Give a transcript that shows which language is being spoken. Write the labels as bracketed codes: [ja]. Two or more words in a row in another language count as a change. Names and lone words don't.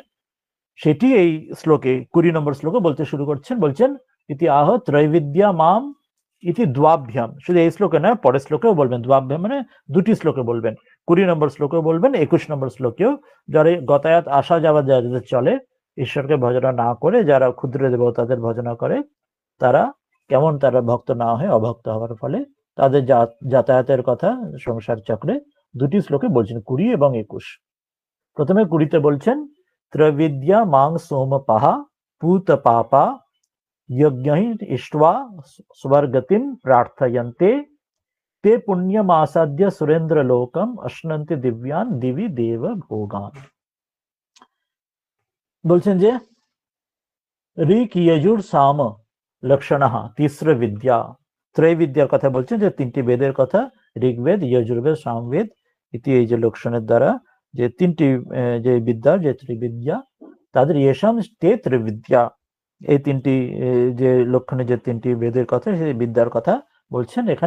[bn] সেটি এই শ্লোকে 20 নম্বর শ্লোকে বলতে শুরু করছেন বলছেন [sa] ইতিহাহ ত্রৈবিদ্যা মাম ইতি দ্বাভ্যাম [bn] শুধু এই শ্লোকে না পরের শ্লোকেও বলবেন দ্বাভ্যাম মানে দুটি শ্লোকে বলবেন 20 নম্বর শ্লোকেও বলবেন 21 নম্বর শ্লোকেও যারা গতায়াত আসা যাওয়া যাদের চলে ঈশ্বরকে ভজনা না করে যারা ক্ষুদ্র দেবতাদের ভজনা করে তারা কেমন তারা ভক্ত না হয়ে অভক্ত হওয়ার ফলে তাদের যাতায়াতের কথা সংসার চক্রে দুটি শ্লোকে বলছেন, 20 এবং 21। প্রথমে 20তে বলছেন, [sa] ত্রৈবিদ্যা মাং সোম পাহা পূত পাপা यज्ञ इष्ट्वा स्वर्गतिम प्रार्थयन्ते ते पुण्यमासाद्य सुरेंद्र लोकम अश्नन्ति दिव्यान दिवि देव भोगान। [bn] বলছেন যে [sa] ঋক যজুর সাম লক্ষণঃ তিস্র বিদ্যা, [bn] ত্রৈবিদ্যার কথা বলছেন, যে তিনটি বেদের কথা, ঋগ্বেদ, যজুর্বেদ, সামবেদ ইতি, এই যে লক্ষণের দ্বারা যে তিনটি যে বিদ্যা, যে ত্রিবিদ্যা, তাদের [sa] ইয়েশাম তে ত্রিবিদ্যা, [bn] এই তিনটি যে লক্ষণে যে তিনটি বেদের কথা, সেই বিদ্যার কথা বলছেন এখানে।